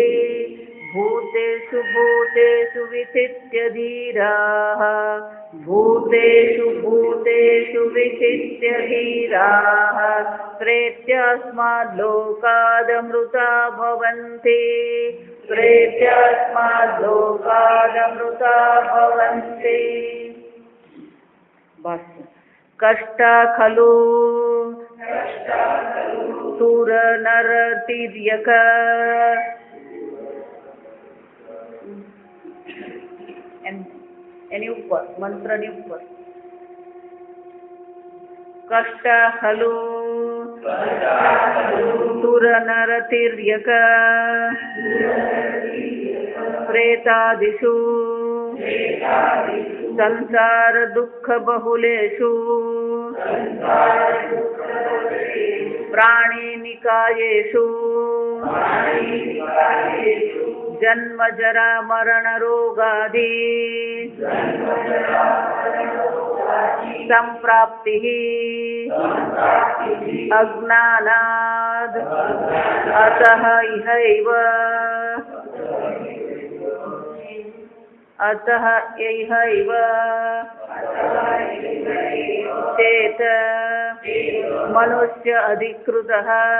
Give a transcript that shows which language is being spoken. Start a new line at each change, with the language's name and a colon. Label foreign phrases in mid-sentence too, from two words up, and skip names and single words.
Sanskrit: भूतेषु भूतेषु विचित्य धीराः भूतेषु भूतेषु विचित्य धीराः प्रेत्यास्माद्लोकादमृता भवन्ति प्रेत्यास्माद्लोकादमृता भवन्ति। कष्टा खलु सुरनरतिर्यक
Gujarati: એની ઉપર મંત્રની ઉપર
Sanskrit: कष्ट खलु सुर नरतिर्यक प्रेतादिषु संसार दुःख बहुलेषु प्राणीनिकायेषु जन्म जरा मरण रोगादि संप्राप्तिः अज्ञानाद् अतः इहैव चेत मनुष्य अधिकृतः